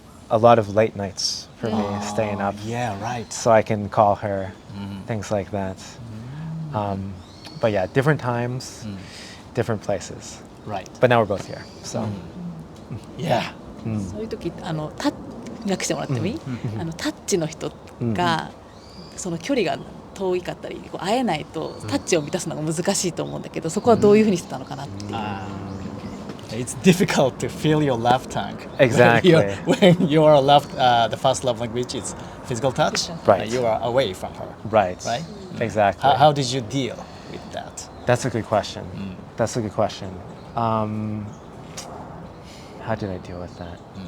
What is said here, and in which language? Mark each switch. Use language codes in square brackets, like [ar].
[en] A lot of late nights for me, staying up. Yeah, right. So I can call her, things like that. But yeah, different times, different places. Right. But now we're both here. So Yeah. [ja] そういう時訳してもらってもいい？タッチの人がその距離が遠いかったりこう会えないとタッチを満たすのが難しいと思うんだけど、そこはどういうふうにしてたのかなっていう。 [en] It's difficult to feel your love tank. Exactly. When your love, the first love language is physical touch. Right. You are away from her. Right. Right. Exactly. How did you deal with that? That's a good question. That's a good question. How did I deal with that?